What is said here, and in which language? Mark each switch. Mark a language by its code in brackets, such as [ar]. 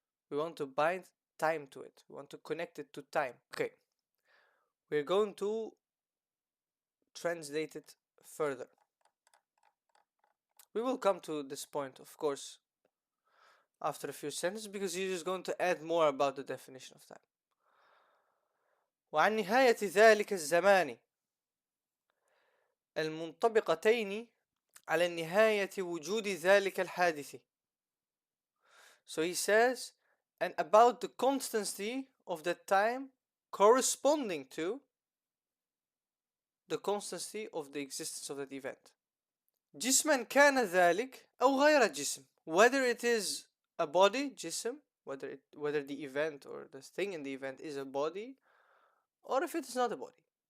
[en] We want to bind time to it. We want to connect it to time. Okay. We're going to translate it further. We will come to this point, of course, after a few sentences, because he's just going to add more about the definition of time. [ar] وعن نهاية ذلك الزمان المنطبقتين على نهاية وجود ذلك الحادث. [en] So he says, and about the constancy of that time corresponding to the constancy of the existence of that event. [ar] جسما كان ذلك أو غير جسم, [en] whether it is a body, جسم, whether the event or the thing in the event is a body, or if it is not a body.